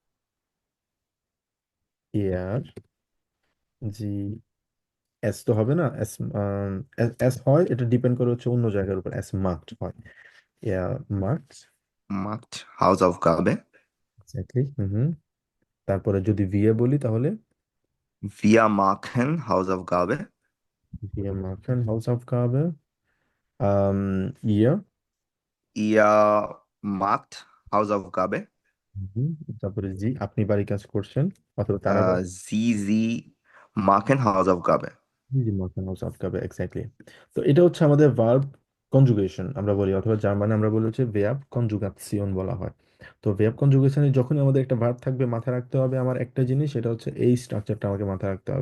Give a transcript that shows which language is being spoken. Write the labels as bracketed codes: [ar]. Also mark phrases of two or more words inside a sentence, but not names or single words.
[de] er sie es [bn] তো হবে না। [de] es es [bn] হয়, এটা ডিপেন্ড করে হচ্ছে অন্য জায়গার উপর। [de] es macht hoy, ihr macht. Macht Hausaufgabe. [bn] এক্স্যাক্টলি, হুম। তারপরে যদি ভিএ বলি তাহলে [de] Wir machen Hausaufgabe. wir machen Hausaufgabe. Ihr Ihr macht Hausaufgabe. [bn] হুম, তারপরে জি, আপনি বাড়ির কাজ করছেন, অথবা তারা [de] Sie machen Hausaufgabe. [bn] জি জি, মর্ফেম হাউস আটকাবে, এক্স্যাক্টলি। তো এটা হচ্ছে আমাদের [en] verb conjugation [bn] আমরা বলি, অথবা জার্মানে আমরা বলি হচ্ছে [de] Verbkonjugation [bn] বলা হয়। তো [en] verb conjugation [bn] যখনই আমাদের একটা ভার্ব থাকবে, মাথায় রাখতে হবে আমার একটা জিনিস, সেটা হচ্ছে এই স্ট্রাকচারটা আমাকে মাথায় রাখতে হবে।